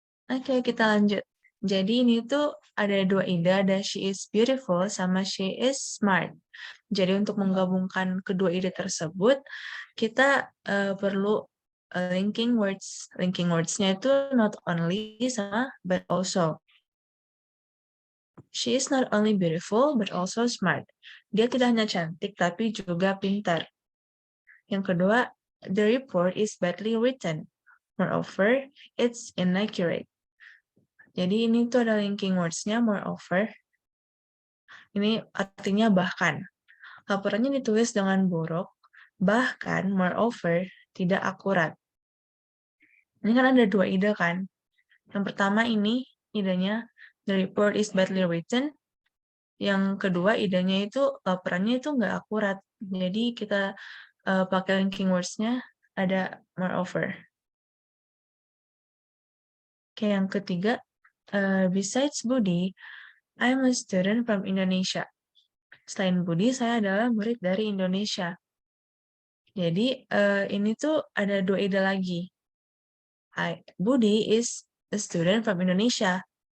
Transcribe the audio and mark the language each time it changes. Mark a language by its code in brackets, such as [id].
[id] Oke, kita lanjut. Jadi ini tuh ada dua ide, ada [en] she is beautiful [id] sama [en] she is smart. [id] Jadi untuk menggabungkan kedua ide tersebut, kita perlu linking words. Linking words-nya itu not only sama but also. [en] She is not only beautiful but also smart. [id] Dia tidak hanya cantik tapi juga pintar. Yang kedua, [en] the report is badly written. Moreover, it's inaccurate. [id] Jadi ini tuh ada linking words-nya moreover. Ini artinya bahkan. Laporannya ditulis dengan buruk, bahkan moreover tidak akurat. Ini kan ada dua ide kan. Yang pertama ini idenya [en] the report is badly written. [id] Yang kedua idenya itu laporannya itu nggak akurat. Jadi kita pakai linking words-nya ada moreover. Oke, yang ketiga, [en] besides Budi, I'm a student from Indonesia. [id] Selain Budi, saya adalah murid dari Indonesia. Jadi ini tuh ada dua ide lagi. [en] Budi is a student from Indonesia.